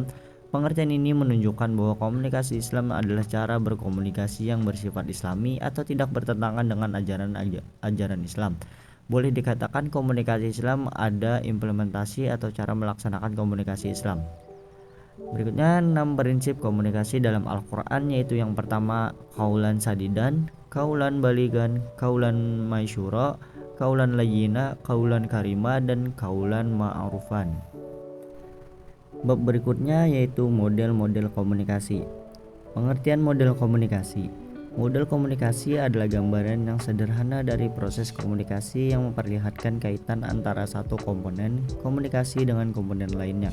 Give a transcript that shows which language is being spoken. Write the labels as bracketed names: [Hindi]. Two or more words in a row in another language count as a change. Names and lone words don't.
[Indonesian] Pengertian ini menunjukkan bahwa komunikasi Islam adalah cara berkomunikasi yang bersifat Islami atau tidak bertentangan dengan ajaran Islam. Boleh dikatakan komunikasi Islam ada implementasi atau cara melaksanakan komunikasi Islam. Berikutnya 6 prinsip komunikasi dalam Al-Quran, yaitu yang pertama [Arabic] قولا سديدا، قولا بليغا، قولا ميسورا، قولا لينا، قولا كريما, [Indonesian] dan [Arabic] قولا معروفا. [Indonesian] Bab berikutnya yaitu model-model komunikasi. Pengertian model komunikasi. Model komunikasi adalah gambaran yang sederhana dari proses komunikasi yang memperlihatkan kaitan antara satu komponen komunikasi dengan komponen lainnya.